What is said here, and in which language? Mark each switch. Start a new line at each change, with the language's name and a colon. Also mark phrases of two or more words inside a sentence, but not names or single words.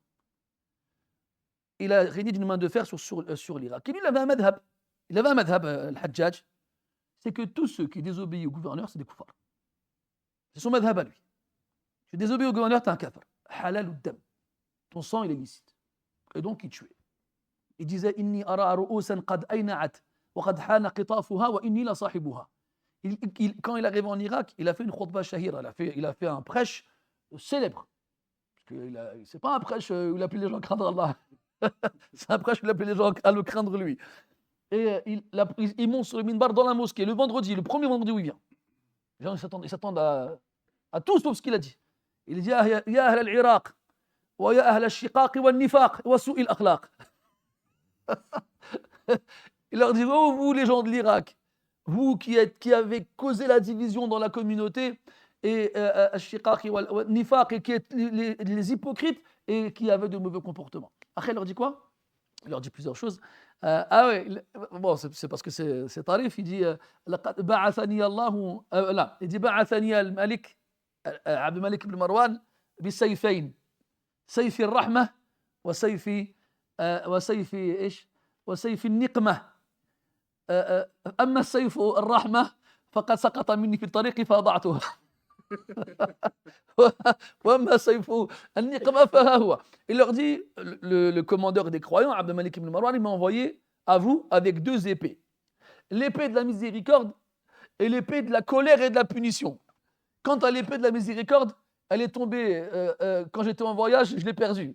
French: Il a régné d'une main de fer sur l'Irak. Et lui, il avait un madhab. Il avait un madhab, Al-Hajjaj. C'est que tous ceux qui désobéissent au gouverneur, c'est des koufars. C'est son madhab à lui. Tu désobéis au gouverneur, tu es un kafir. Halal ou dam. Ton sang, il est licite. Et donc, il tuait.
Arabic: Il disait إني أرى رؤوسا قد أينعت وقد حان قطافها وإني لصاحبها.
French: Quand il arrive en Irak, il a fait une
Arabic: خطبة شهيرة.
French: Il a fait un prêche célèbre. C'est pas un prêche où il appelait les gens à craindre Allah. C'est un prêche où il appelait les gens à le craindre lui. Et il monte sur le minbar dans la mosquée le vendredi, le premier vendredi où il vient. Les gens s'attendent à tout sauf ce qu'il a dit.
Arabic: Il dit يا أهل العراق ويا أهل الشقاق والنفاق وسوء الأخلاق.
French: Il leur dit oh vous les gens de l'Irak, vous qui avez causé la division dans la communauté et
Arabic: الشقاق والنفاق
French: et qui êtes les hypocrites et qui avaient de mauvais comportements. Après il leur dit quoi? Il leur dit plusieurs choses. Bon, c'est parce que c'est tarif. Il dit
Arabic: لقد بعثني الله
French: là, il dit
Arabic: بعثني الملك عبد الملك بن مروان بسيفين سيف الرحمة وسيف إيش وسيف النقمة أما السيف الرحمة فقد سقط مني في الطريق فأضعته وأما سيف النقمة فها هو.
French: Il leur dit le commandeur des croyants Abd al-Malik ibn Marwan il m'a envoyé à vous avec 2 épées. L'épée de la miséricorde et l'épée de la colère et de la punition. Quant à l'épée de la miséricorde, elle est tombée quand j'étais en voyage, je l'ai perdue.